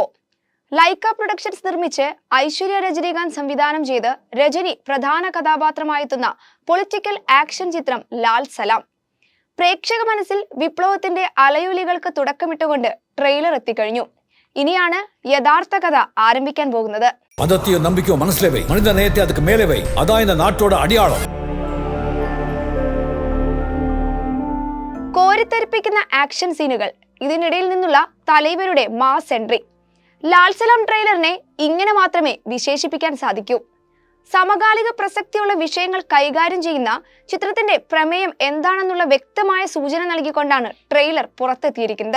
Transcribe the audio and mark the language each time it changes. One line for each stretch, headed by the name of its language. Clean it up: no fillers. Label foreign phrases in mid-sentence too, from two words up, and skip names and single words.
Malayalam: ലൈക്ക പ്രൊഡക്ഷൻസ് നിർമ്മിച്ച് ഐശ്വര്യ രജനീകാന്ത് സംവിധാനം ചെയ്ത് രജനി പ്രധാന കഥാപാത്രമായെത്തുന്ന
English: political action
Malayalam: ചിത്രം ലാൽ സലാം. പ്രേക്ഷക മനസ്സിൽ വിപ്ലവത്തിന്റെ അലയൊലികൾക്ക് തുടക്കമിട്ടുകൊണ്ട് ട്രെയിലർ എത്തിക്കഴിഞ്ഞു. ഇനിയാണ് യഥാർത്ഥ കഥ ആരംഭിക്കാൻ പോകുന്നത്.
Tamil: மதத்தையோ நம்பிக்கையோ மனசுல வை, மனித நேயத்தை அதுக்கு மேலே வை. அதான் இந்த நாட்டோட அடையாளம்.
Malayalam: കോരിത്തരിപ്പിക്കുന്ന
English: action scenes,
Malayalam: ഇതിനിടയിൽ നിന്നുള്ള തലൈവരുടെ
English: mass entry.
Malayalam: ലാൽ സലാം ട്രെയിലറിനെ ഇങ്ങനെ മാത്രമേ വിശേഷിപ്പിക്കാൻ സാധിക്കൂ. സമകാലിക പ്രസക്തിയുള്ള വിഷയങ്ങൾ കൈകാര്യം ചെയ്യുന്ന ചിത്രത്തിന്റെ പ്രമേയം എന്താണെന്നുള്ള വ്യക്തമായ സൂചന നൽകിക്കൊണ്ടാണ് ട്രെയിലർ പുറത്തെത്തിയിരിക്കുന്നത്.